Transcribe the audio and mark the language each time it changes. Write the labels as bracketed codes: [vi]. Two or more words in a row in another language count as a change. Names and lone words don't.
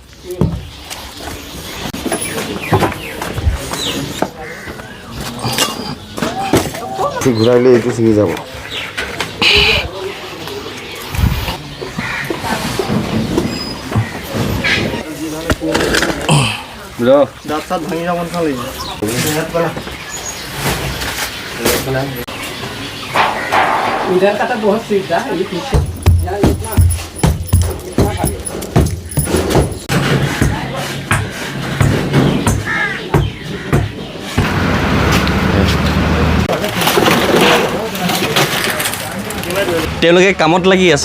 [as] ঘূৰাইলে এইটো ছিঙি যাব। দাঁত চাত ভাঙি যাব নালাগিব। [hi] इधर का तो बहुत सुविधा है। ये पीछे [as] তেওঁলোকে কামত লাগি আছে।